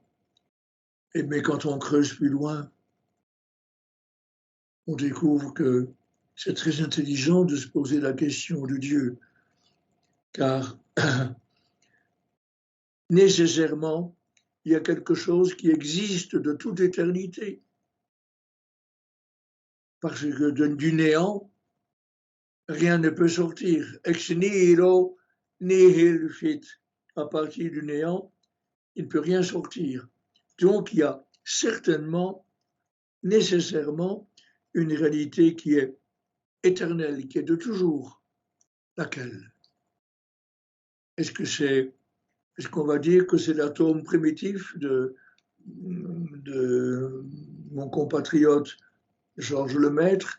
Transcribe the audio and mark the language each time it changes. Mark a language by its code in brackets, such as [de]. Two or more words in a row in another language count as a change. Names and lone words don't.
[fr] Mais quand on creuse plus loin, on découvre que c'est très intelligent de se poser la question de Dieu, car nécessairement, il y a quelque chose qui existe de toute éternité. Parce que du néant, rien ne peut sortir. [la] Ex nihilo nihil fit. [fr] À partir du néant, il ne peut rien sortir. Donc, il y a certainement, nécessairement, une réalité qui est éternelle, qui est de toujours. Laquelle? Est-ce qu'on va dire que c'est l'atome primitif de mon compatriote Georges Lemaître?